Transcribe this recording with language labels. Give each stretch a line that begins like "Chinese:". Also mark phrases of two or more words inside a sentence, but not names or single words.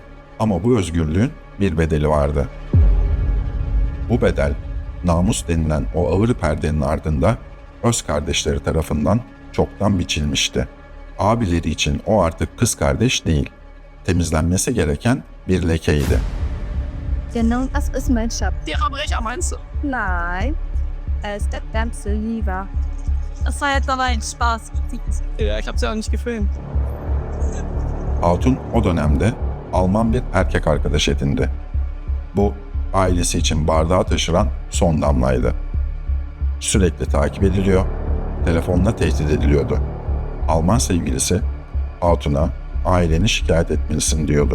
Turkish: Ama bu özgürlüğün bir bedeli vardı. Bu bedel, namus denilen o ağır perdenin ardında öz kardeşleri tarafından çoktan biçilmişti. Abileri için o artık kız kardeş değil, temizlenmesi gereken bir lekeydi.
German: Genau das ist mein Schatz. Die Verbrecher meinst du? Nein, er ist der ganze Lieber. Das war jetzt aber ein Spaß. Ja, ich hab's ja auch nicht gefilmt.
Turkish: Hatun o dönemde Alman bir erkek arkadaş edindi. Bu, ailesi için bardağı taşıran son damlaydı. Sürekli takip ediliyor, telefonla tehdit ediliyordu. Alman sevgilisi Hatun'a aileni şikayet etmelisin diyordu.